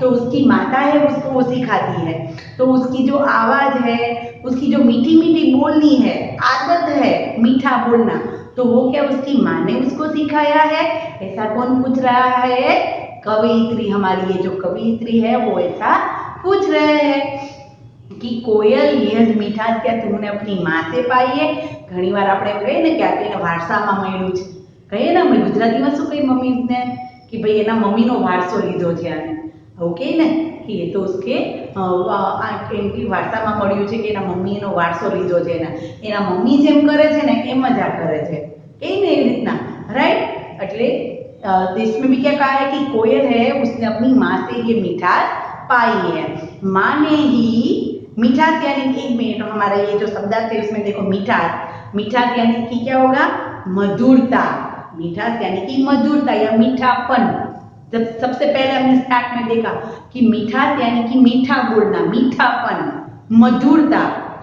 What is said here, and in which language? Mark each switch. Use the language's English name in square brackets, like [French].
[Hindi] तो उसकी माता है उसको वो सिखाती है। तो उसकी जो आवाज है, उसकी जो मीठी मीठी बोलनी है, आदत है मीठा बोलना, तो वो क्या उसकी माँ ने उसको सिखाया है। ऐसा कौन पूछ रहा है? कवियत्री, हमारी ये जो कवियत्री है वो ऐसा पूछ रहे हैं कि कोयल ये જ મીઠાશ क्या तुमने अपनी माँ से पाई है। [Gujarati] घણી વાર આપણે એમ કહીએ ને કે આ તો એના વારસામાં મળ્યું છે, કહીએ ને અમે ગુજરાતીમાં શું કહીએ મમ્મીને कि भाई એના મમ્મીનો વારસો લીધો છે આને, એવું કહીએ ને કે એ તો उसके એમ કે વારસામાં મળ્યું છે કે એના મમ્મીનો વારસો લીધો છે એના મમ્મી જેમ કરે છે ને એમ જ આ કરે છે, કહીએ ને એવી રીતના, રાઈટ। [Hindi] એટલે इसमें भी क्या कहा है कि कोयल है उसने अपनी माँ से ये मिठास पाई है। माँ ने ही मिठास यानी एक मिनट हमारा ये जो शब्द है उसमें देखो मिठास, मिठास यानी कि क्या होगा? मधुरता। मिठास यानी कि मधुरता या मीठापन। जब सबसे पहले हमने स्टार्ट में देखा कि मिठास यानी कि मीठा बोलना, मीठापन, मधुरता।